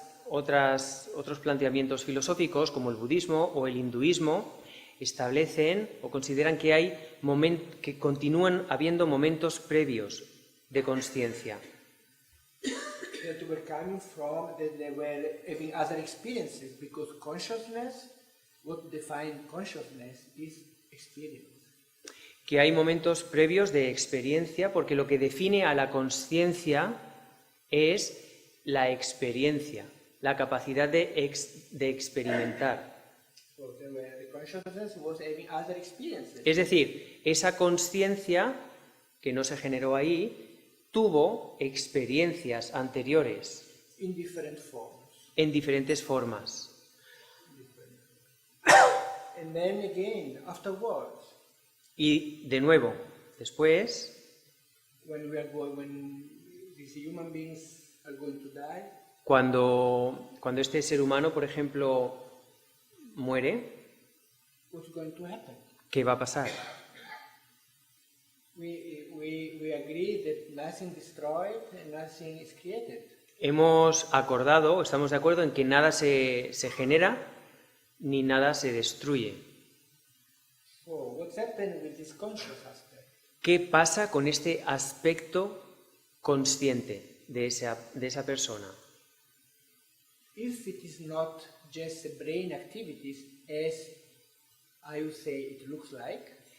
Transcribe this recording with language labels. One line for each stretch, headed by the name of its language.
Spanish: Otros planteamientos filosóficos, como el budismo o el hinduismo, establecen o consideran que que continúan habiendo momentos previos de consciencia.
English: That were coming from, that they were having other experiences, because consciousness, what defines consciousness is experience.
Spanish: Que hay momentos previos de experiencia, porque lo que define a la consciencia es la experiencia, la capacidad de experimentar.
English: So the consciousness was having other experiences.
Spanish: Es decir, esa consciencia que no se generó ahí tuvo experiencias anteriores
English: In different forms.
Spanish: en diferentes formas.
English: And then again, afterwards,
Spanish: Y de nuevo, después,
English: when these human beings are going to die,
Spanish: cuando este ser humano, por ejemplo, muere,
English: what's going to happen?
Spanish: ¿qué va a pasar?
English: We agree that nothing destroyed and nothing is created.
Spanish: Hemos acordado, estamos de acuerdo en que nada se genera ni nada se destruye.
English: So what's happened with this conscious aspect?
Spanish: ¿Qué pasa con este aspecto consciente de esa persona?
English: If it is not just a brain activities, as I would say it looks like,